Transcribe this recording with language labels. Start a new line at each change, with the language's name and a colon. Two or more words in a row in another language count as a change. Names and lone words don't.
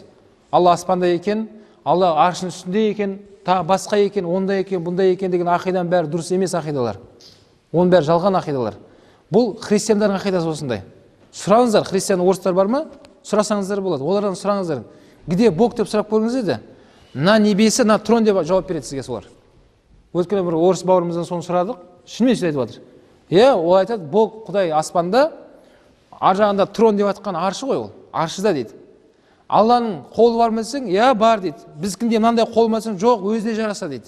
Kazakh: Алла аспанда екен, Алла аршының үстінде екен, тағы басқа екен, ондай екен, бұндай екен деген ақиданың бәрі дұрыс емес ақидалар. Оның бәрі жалған ақидалар. Бұл христиандардың ақидасы осындай. Сұраңыздар, христиан орыстар бар ма? Сұрасаңыздар болады. Олардан сұраңыздар.
Russian: Где Бог
Kazakh: деп сұрап көріңіз еді?
Russian: На небесі, на трон
Kazakh: деп жауап береді сізге солар. Өткенде бір орыс бауырымыздан соны сұрадық. Шынымен сөйтіп айтып жатыр. Ол айтады, Бог Құдай аспанда, ар жағында трон деп жатқан аршы ғой ол. Аршыда дейді. Алланың қолы бар ма десең, бар дейді. Біздікінде мынандай қол ма десең, жоқ, өзіне жараса дейді.